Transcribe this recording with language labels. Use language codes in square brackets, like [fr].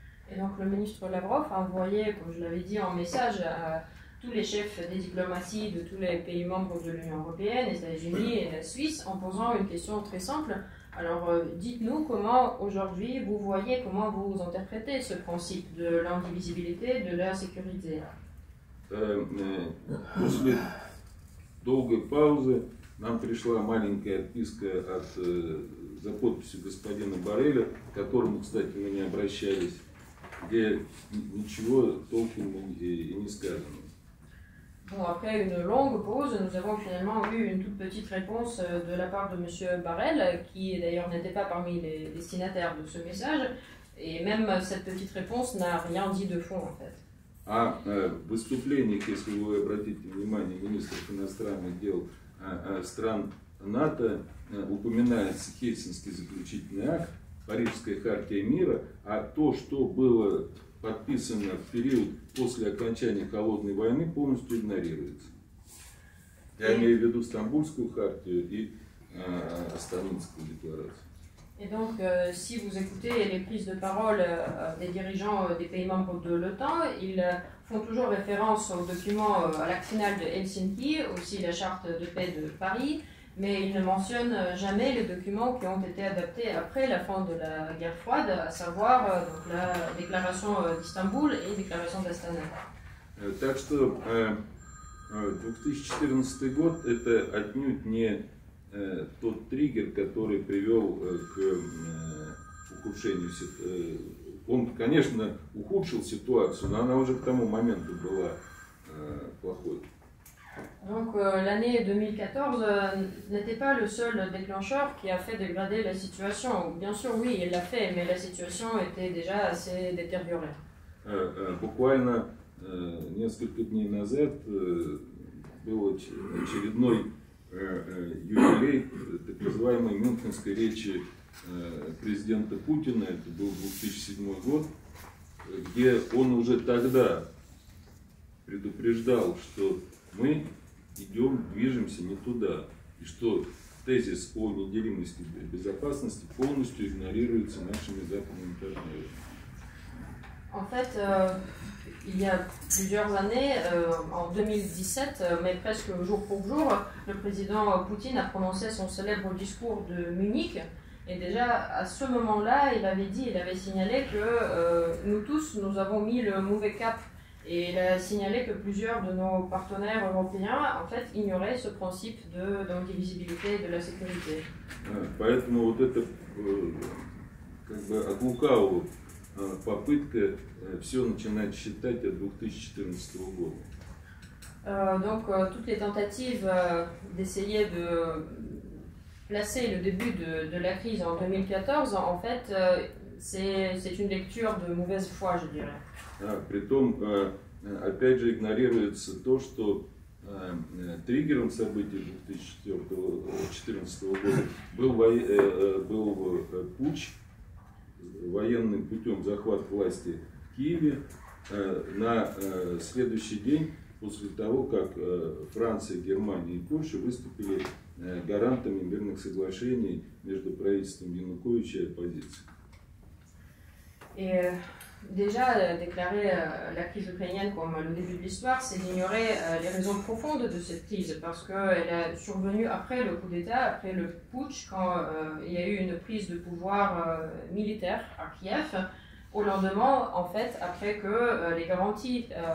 [fr] Et donc le ministre Lavrov a envoyé, comme je l'avais dit, un message à tous les chefs des diplomaties de tous les pays membres de l'Union européenne, les États-Unis et la Suisse, en posant une question très simple. Alors dites-nous comment aujourd'hui vous voyez, comment vous interprétez ce principe de l'indivisibilité, de la sécurité. [ru] После долгой паузы нам пришла маленькая отписка за подписью господина Борреля, к которому, кстати, мы не обращались, где ничего толком и не сказано. [fr] Bon, après une longue pause, nous avons finalement eu une toute petite réponse de la part de M. Borrell, qui d'ailleurs n'était pas parmi les destinataires de ce message, et même cette petite réponse n'a rien dit de fond en fait. [ru] А в выступлениях, если вы обратите внимание, министров иностранных дел стран НАТО упоминается Хельсинский заключительный акт, Парижская хартия мира, а то, что было подписано в период после окончания холодной войны, полностью игнорируется. Я имею в виду Стамбульскую хартию и Астанинскую декларацию. [fr] Et donc, si vous écoutez les prises de parole des dirigeants des pays membres de l'OTAN, ils font toujours référence au document, à l'acte final de Helsinki, aussi la charte de paix de Paris, mais ils ne mentionnent jamais les documents qui ont été adaptés après la fin de la guerre froide, à savoir donc la déclaration d'Istanbul et la déclaration d'Astana. [ru] Так что 2014 год это отнюдь не тот триггер, который привел к ухудшению ситуации. Он, конечно, ухудшил ситуацию, но она уже к тому моменту была плохой. [fr] Donc l'année 2014 n'était pas le seul déclencheur qui a fait dégrader la situation. Bien sûr, oui, il l'a fait, mais la situation était déjà assez détériorée. [ru] Буквально несколько дней назад был очередной юбилей так называемой Мюнхенской речи президента Путина, это был 2007 год, где он уже тогда предупреждал, что мы движемся не туда, и что тезис о неделимости безопасности полностью игнорируется нашими западными партнерами. [fr] En fait, il y a plusieurs années, en 2017, mais presque jour pour jour, le président Poutine a prononcé son célèbre discours de Munich. Et déjà, à ce moment-là, il avait signalé que nous tous, nous avons mis le mauvais cap. Et il a signalé que plusieurs de nos partenaires européens, en fait, ignoraient ce principe d'indivisibilité et de la sécurité. [ru] Поэтому вот это как бы от лукавого попытка все начинать считать от 2014 года. [fr] Donc, toutes les tentatives d'essayer de placer le début de la crise en 2014, en fait, c'est une lecture de mauvaise foi, je dirais. [ru] Притом, опять же, игнорируется то, что триггером событий 2014 года был путч, военным путем захват власти в Киеве на следующий день после того, как Франция, Германия и Польша vыступили гарантами мирных соглашений между правительством Януковича и оппозицией. [fr] Et déjà, déclarer la crise ukrainienne comme le début de l'histoire, c'est d'ignorer les raisons profondes de cette crise, parce qu'elle est survenue après le coup d'État, après le putsch, quand il y a eu une prise de pouvoir militaire à Kiev, au lendemain, en fait, après que les garanties